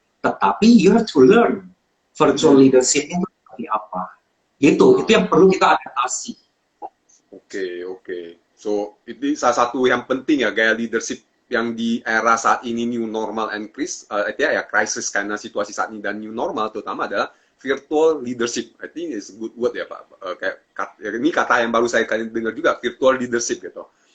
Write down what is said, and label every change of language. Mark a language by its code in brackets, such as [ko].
[id] Tetapi [en] you have to learn virtual leadership [id] itu seperti apa. Itu yang perlu kita adaptasi. Oke. So, itu salah satu yang penting ya, gaya leadership yang di era saat ini [en] new normal and crisis [id] karena situasi saat ini dan new normal terutama adalah virtual leadership. [en] I think is good word [id] ya Pak. Ini kata yang baru saya dengar juga, virtual leadership gitu.